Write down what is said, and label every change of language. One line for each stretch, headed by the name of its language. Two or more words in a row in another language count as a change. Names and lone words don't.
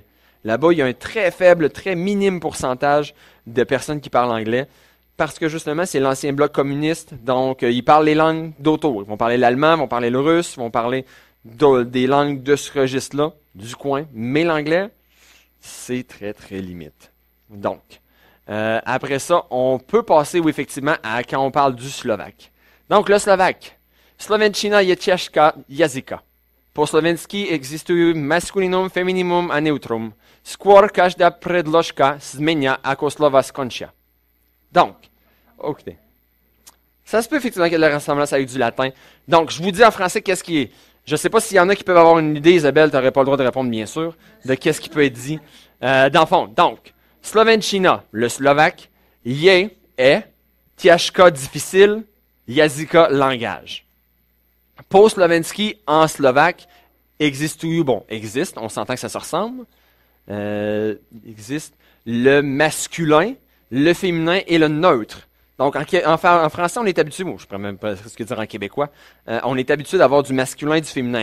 French: Là-bas, il y a un très faible, très minime pourcentage de personnes qui parlent anglais, parce que justement, c'est l'ancien bloc communiste, donc ils parlent les langues d'autour. Ils vont parler l'allemand, ils vont parler le russe, ils vont parler des langues de ce registre-là, du coin, mais l'anglais, c'est très, très limite. Donc, après ça, on peut passer, oui, effectivement, à quand on parle du slovaque. Donc, le slovaque.
Slovak: Slovenčina je ťažká jazyka. Po slovensky existujú maskulinum, femininum a neutrum. Skôr každá predložka zmenia, ako slova skončia.
French: Donc, ok. Ça se peut effectivement qu'il y ait de la ressemblance avec du latin. Donc, je vous dis en français qu'est-ce qui est. Je ne sais pas s'il y en a qui peuvent avoir une idée, Isabelle, tu n'aurais pas le droit de répondre, bien sûr, de qu'est-ce qui peut être dit. Dans le fond, donc, Slovenčina, le slovaque, je est, ťažká difficile, jazyka langage.
Slovak: Po slovensky,
French: en slovaque, existe, on s'entend que ça se ressemble, existe le masculin, le féminin et le neutre. Donc, en français, on est habitué, je ne pourrais même pas ce que dire en québécois, on est habitué d'avoir du masculin et du féminin.